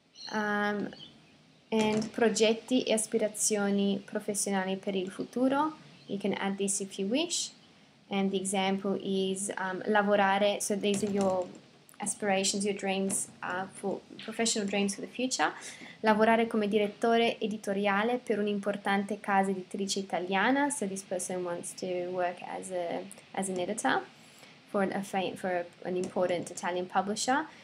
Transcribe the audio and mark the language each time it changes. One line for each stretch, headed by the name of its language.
Italian: And progetti e aspirazioni professionali per il futuro.
English: You can add this if you wish. And the example is lavorare. So these are your aspirations, your dreams for professional dreams for the future.
Italian: Lavorare come direttore editoriale per un'importante casa editrice italiana.
English: So this person wants to work as an editor for an important Italian publisher.